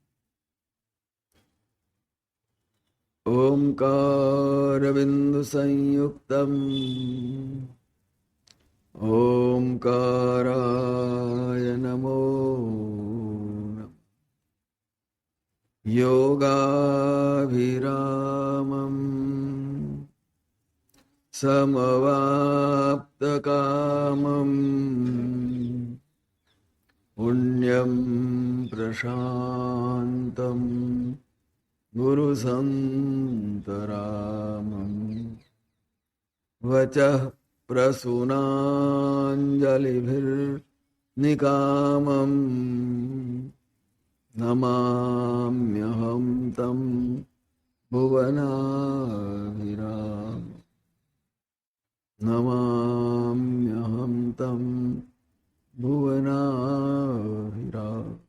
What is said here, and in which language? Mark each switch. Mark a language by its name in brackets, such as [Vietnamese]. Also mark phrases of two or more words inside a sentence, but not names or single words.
[Sanskrit] ओमकार बिंदु संयुक्तम ओमकाराय नमो नमः. योगाभिरामं समवाप्तकामं पुण्यं प्रशान्तं गुरुसन्तरामं वचः प्रसूनाञ्जलिभिर्निकामं नमाम्यहं तं भुवनाभिराम नमाम्यहं तं भुवनाभिराम।